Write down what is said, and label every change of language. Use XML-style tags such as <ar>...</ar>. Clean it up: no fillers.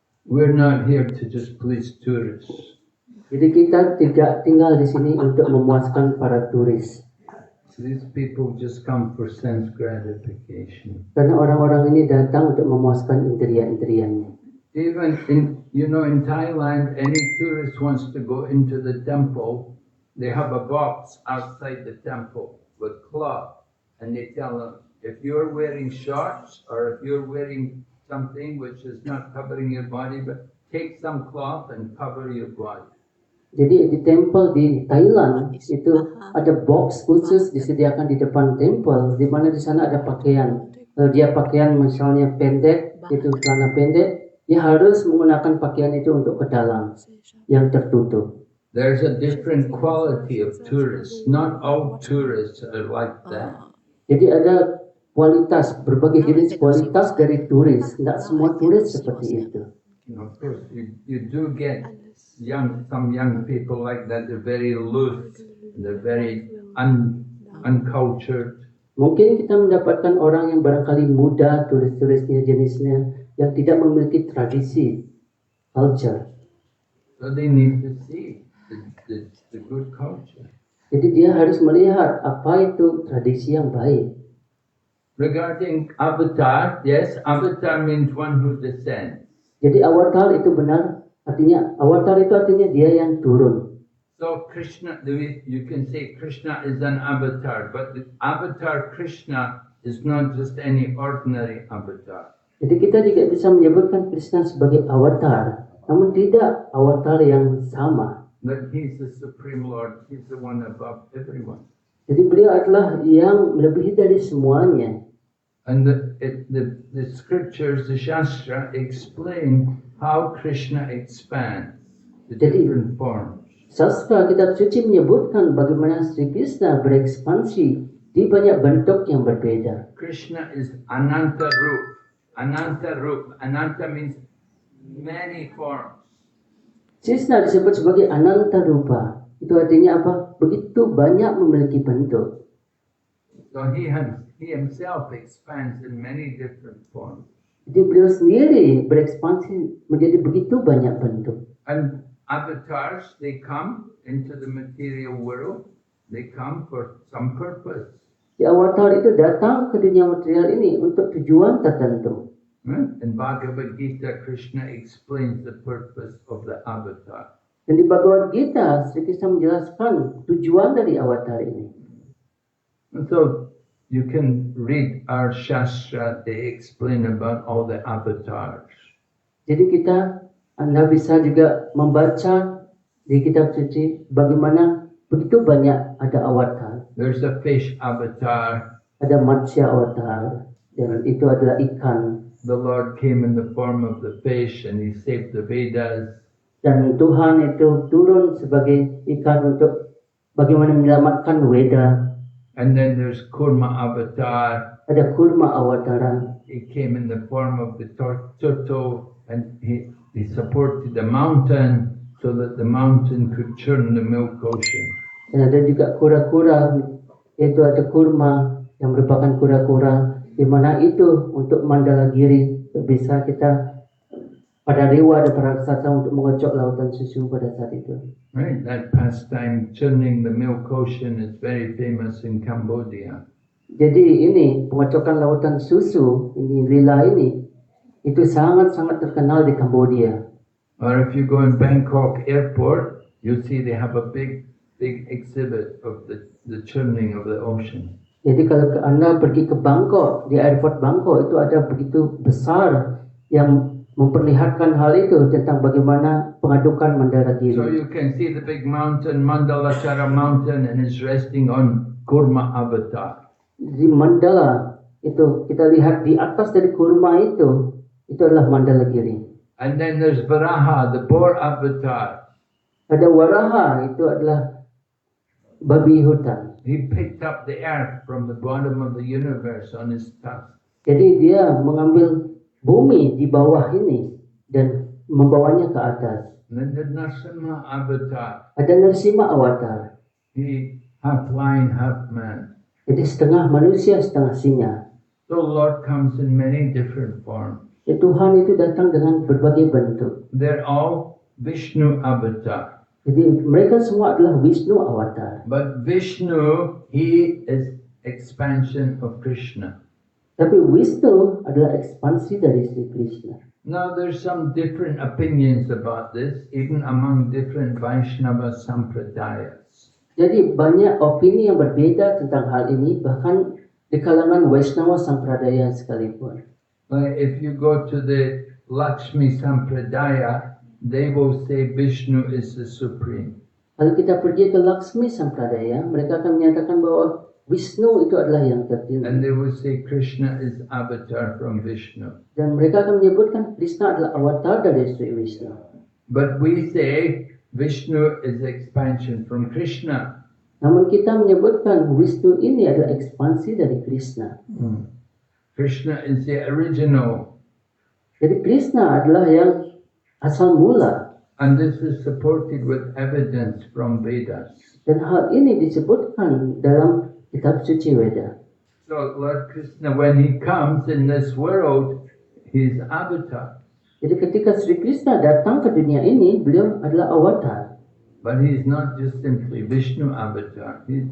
<en>We're not here to just please tourists.</en> <id>Jadi kita tidak tinggal di sini untuk memuaskan para turis.</id> <en>These people just come for sense gratification.</en> <id>Karena orang-orang ini datang untuk memuaskan indria-indrianya.</id> <en>Even in Thailand, any tourist wants to go into the temple, they have a box outside the temple with cloth, and they tell them, if you're wearing shorts or if you're wearing something which is not covering your body, but take some cloth and cover your body.</en> <id>Jadi di temple di Thailand itu ada box khusus disediakan di depan temple, di mana di sana ada pakaian. Kalau dia pakaian misalnya pendek, itu celana pendek, dia harus menggunakan pakaian itu untuk ke dalam yang tertutup.</id> <en>There's a different quality of tourists. Not all tourists are like that.</en> <id>Jadi ada kualitas, berbagai jenis kualitas dari turis. Tidak semua turis seperti itu.</id> <en>Of course, you do get some young people like that. They're very loose. They're very uncultured.</en> <id>Mungkin kita mendapatkan orang yang barangkali muda, turis-turisnya jenisnya, yang tidak memiliki tradisi, culture.</id> <en>So they need to see the good culture.</en> <id>Jadi dia harus melihat apa itu tradisi yang baik.</id> <en>Regarding avatar, yes, avatar means one who descends.</en> <id>Jadi avatar itu benar, avatar itu artinya dia yang turun.</id> <en>So Krishna, you can say Krishna is an avatar, but the avatar Krishna is not just any ordinary avatar.</en> <id>Jadi kita juga bisa menyebutkan Krishna sebagai avatar, namun tidak avatar yang sama.</id> <en>But he's the Supreme Lord, he's the one above everyone.</en> <id>Jadi beliau adalah yang melebihi dari semuanya.</id> <en>And the scriptures, the Shastra, explain how Krishna expands the different forms.</en> <id>Sastra kitab suci menyebutkan bagaimana Sri Krishna berekspansi di banyak bentuk yang berbeda.</id> <en>Krishna is Ananta Rup. Ananta Rup. Ananta means many forms.</en> <id>Krishna disebut sebagai Ananta Rupa. Itu artinya apa? Begitu banyak memiliki bentuk.</id> <en>So he himself expands in many different forms.</en> <id>Jadi beliau sendiri berekspansi menjadi begitu banyak bentuk.</id> <en>And avatars, they come into the material world. They come for some purpose.</en> <id>Di avatar itu datang ke dunia material ini untuk tujuan tertentu.</id> <en>In Bhagavad Gita, Krishna explains the purpose of the avatar.</en> <id>Dan di Bhagavad Gita, Sri Krishna menjelaskan tujuan dari avatar ini.</id> <en>And so you can read our Shastra, they explain about all the avatars.</en> <id>Jadi Anda bisa juga membaca di kitab suci bagaimana begitu banyak ada avatar.</id> <en>There's a fish avatar.</en> <id>Ada Matsya avatar, dan itu adalah ikan.</id> <en>The Lord came in the form of the fish and He saved the Vedas.</en> <id>Dan Tuhan itu turun sebagai ikan untuk bagaimana menyelamatkan Weda.</id> <en>And then there's Kurma avatar.</en> <id>Ada Kurma avatara.</id> <en>He came in the form of the turtle and he supported the mountain so that the mountain could churn the milk ocean.</en> <id>Dan ada juga kura-kura, yaitu ada kurma yang merupakan kura-kura, di mana itu untuk Mandalagiri bisa kita pada dewa dan para raksasa untuk mengocok lautan susu pada saat itu.</id> <en>Right, that pastime churning the milk ocean is very famous in Cambodia.</en> <id>Jadi ini pengocokan lautan susu, ini lila ini, itu sangat-sangat terkenal di Kambodia.</id> <en>Or if you go in Bangkok airport, you see they have a big exhibit of the churning of the ocean.</en> <id>Jadi kalau Anda pergi ke Bangkok, di airport Bangkok itu ada begitu besar yang memperlihatkan hal itu tentang bagaimana pengadukan Mandalagiri.</id> <en>So you can see the big mountain, Mandalachara mountain, and it's resting on Kurma avatar.</en> <id>Di Mandala itu kita lihat di atas dari kurma itu adalah Mandalagiri.</id> <en>And then there's Varaha, the boar avatar.</en> <id>Ada Waraha, itu adalah babi hutan.</id> <en>He picked up the earth from the bottom of the universe on his tusk.</en> <id>Jadi dia mengambil bumi di bawah ini dan membawanya ke atas.</id> <en>And then the Narasimha avatar.</en> <id>Ada Narasimha avatar.</id> <en>He half lion, half man.</en> <id>Jadi setengah manusia, setengah singa.</id> <en>So Lord comes in many different forms.</en> <id>Ya, Tuhan itu datang dengan berbagai bentuk.</id> <en>They're all Vishnu avatar.</en> <id>Jadi mereka semua adalah Wisnu avatar.</id> <en>But Vishnu, he is expansion of Krishna.</en> <id>Tapi Wisnu adalah ekspansi dari Sri Krishna.</id> <en>Now there's some different opinions about this, even among different Vaishnava sampradayas.</en> <id>Jadi banyak opini yang berbeda tentang hal ini, bahkan di kalangan Vaishnava Sampradaya sekalipun.</id> <en>Like if you go to the Lakshmi Sampradaya, they will say Vishnu is the supreme.</en> <id>Kalau kita pergi ke Laksmi Sampradaya, mereka akan menyatakan bahwa Wisnu itu adalah yang tertinggi.</id> <en>And they will say Krishna is avatar from Vishnu.</en> <id>Dan mereka akan menyebutkan Krishna adalah avatar dari Sri Wisnu.</id> <en>But we say Vishnu is expansion from Krishna.</en> <id>Namun kita menyebutkan Wisnu ini adalah ekspansi dari Krishna.</id> <en>Krishna is the original.</en> <id>Jadi Krishna adalah yang asal mula.</id> <en>And this is supported with evidence from Vedas.</en> <id>Dan hal ini disebutkan dalam kitab suci Weda.</id> <en>So Lord Krishna, when he comes in this world, he's avatar.</en> <id>Jadi ketika Sri Krishna datang ke dunia ini, beliau adalah avatar.</id> <en>But he's not just simply Vishnu avatar.</en>